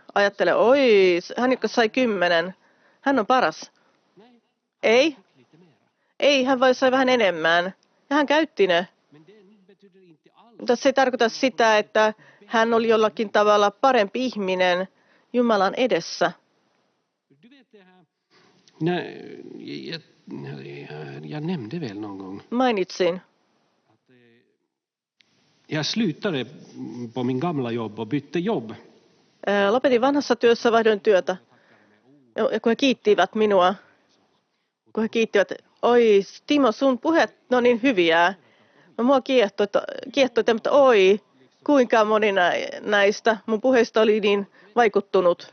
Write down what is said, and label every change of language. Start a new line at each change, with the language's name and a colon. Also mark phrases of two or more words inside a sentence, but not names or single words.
Finnish: Ajattele, oi, hän joka sai 10, hän on paras. Ei, hän vain sai vähän enemmän. Ja hän käytti ne. Mutta se ei tarkoita sitä, että hän oli jollakin tavalla parempi ihminen Jumalan edessä.
Swedish: Jag nämnde väl någon gång.
Finnish: Mainitsin.
Swedish: Jag slutade på min gamla jobb och bytte jobb.
Finnish: Lopetin vanhassa työssä, vaihdoin työtä. Ja kun he kiittivät minua, oi Timo, sun puheet, ne on niin hyviä. Mua kiehtoi, mutta oi, kuinka moni näistä mun puheista oli niin vaikuttunut.